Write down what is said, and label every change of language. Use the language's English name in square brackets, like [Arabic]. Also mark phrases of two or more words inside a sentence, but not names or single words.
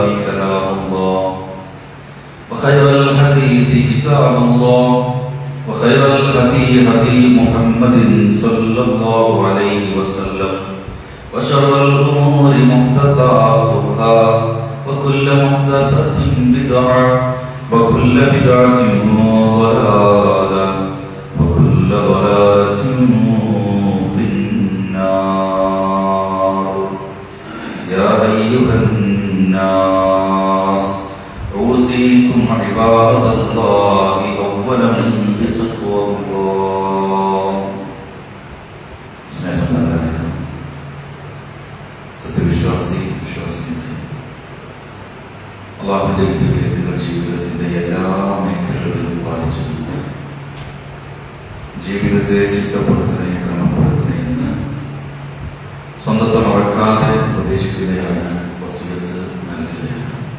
[Arabic] كلام الله وخير الحديث كتاب الله وخير الهدي هدي محمد صلى الله عليه وسلم وشر الأمور محدثاتها وكل محدثة بدعة وكل بدعة ضلالة وكل ضلالة في النار يا أيها الناس أوصيكم عباد الله أولا بتقوى الله [Malayalam] സത്യവിശ്വാസി അല്ലാഹുവിന്റെ വിധിവിലക്കുകൾ ജീവിതത്തിന്റെ എല്ലാ മേഖലകളിലും പാലിച്ചു ജീവിതത്തെ ചിട്ടപ്പെടുത്തുന്നതിന് ക്രമപ്പെടുത്തുന്നതിന് സ്വന്തത്തെ മറക്കാതെ ഉപദേശിക്കുകയാണ് വസിയത്ത് നൽകുകയാണ്.